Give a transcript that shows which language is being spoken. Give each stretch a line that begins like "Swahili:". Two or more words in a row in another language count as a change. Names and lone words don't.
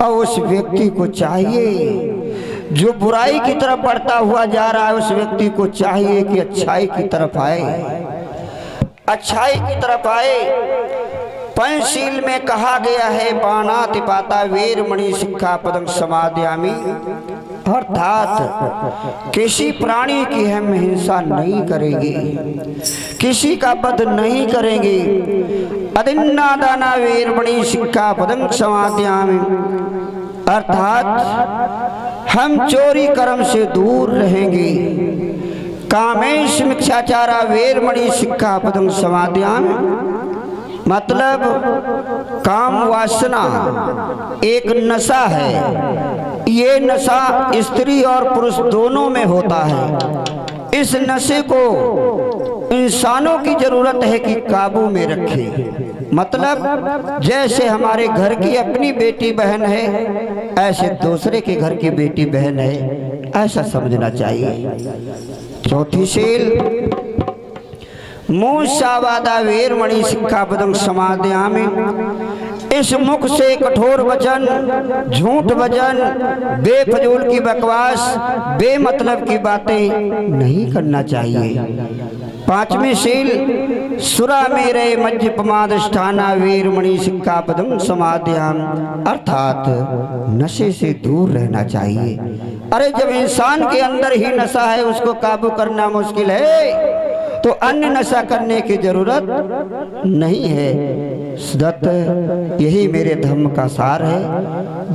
Hindi: और उस व्यक्ति को चाहिए जो बुराई की तरफ बढ़ता हुआ जा रहा है, उस व्यक्ति को चाहिए कि अच्छाई की तरफ आए, अच्छाई की तरफ आए। पंचशील में कहा गया है
Pali: पाणाति पाता वीरमणि सिक्खापदं समादयामि,
Hindi: अर्थात किसी प्राणी की हम हिंसा नहीं करेंगे, किसी का वध नहीं करेंगे।
Pali: अदिन्नादाना वीरमणि सिक्खापदं समादयामि,
Hindi: अर्थात हम चोरी कर्म से दूर रहेंगे।
Pali: कामेश मिथ्याचारा वीरमणि सिक्खापदं समादयामि,
Hindi: मतलब काम वासना एक नशा है। ये नशा स्त्री और पुरुष दोनों में होता है। इस नशे को इंसानों की जरूरत है कि काबू में रखे। मतलब जैसे हमारे घर की अपनी बेटी बहन है, ऐसे दूसरे के घर की बेटी बहन है, ऐसा समझना चाहिए। चौथी शील
Pali: मूषावादा वीरमणि सिक्खापदं समादयामि,
Hindi: इस मुख से कठोर वचन, झूठ वचन, बेफजूल की बकवास, बेमतलब की बातें नहीं करना चाहिए। पांचवी शील
Pali: सुरा मेरे मध्य प्रमादष्ठाना वीरमणि सिक्खापदं समादयामि,
Hindi: अर्थात नशे से दूर रहना चाहिए। अरे जब इंसान के अंदर ही नशा है, उसको काबू करना मुश्किल है, तो अन्य नशा करने की जरूरत नहीं है। दत्त यही मेरे धर्म का सार है।